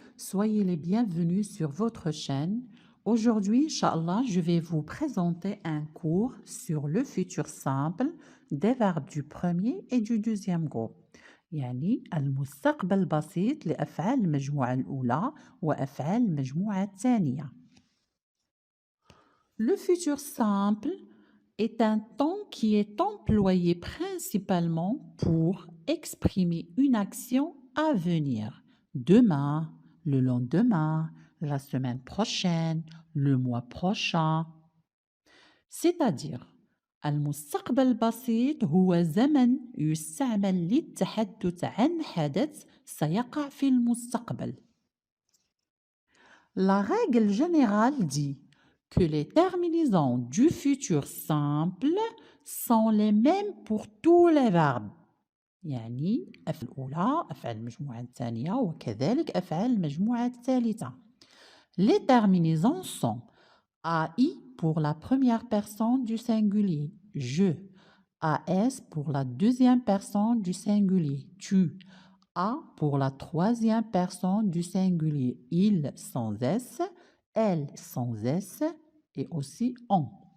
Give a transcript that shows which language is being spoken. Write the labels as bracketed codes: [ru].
[fr] Soyez les bienvenus sur votre chaîne. Aujourd'hui, Inch'Allah, je vais vous présenter un cours sur le futur simple des verbes du premier et du deuxième groupe. [ar] يعني المستقبل البسيط لأفعال المجموعة الأولى وأفعال المجموعة الثانية. [fr] Le futur simple est un temps qui est employé principalement pour exprimer une action à venir. Demain, le lendemain, la semaine prochaine, le mois prochain. C'est-à-dire, [ar] المستقبل البسيط هو زمن يستعمل للتحدث عن حدث سيقع في المستقبل. [fr] La règle générale dit que les terminaisons du futur simple sont les mêmes pour tous les verbes. [ar] يعني أفعال الأولى أفعال المجموعة الثانية وكذلك أفعال المجموعة الثالثة. [fr] Les terminaisons sont AI pour la première personne du singulier, je, AS pour la deuxième personne du singulier, tu, A pour la troisième personne du singulier, il sans S, elle sans S et aussi on.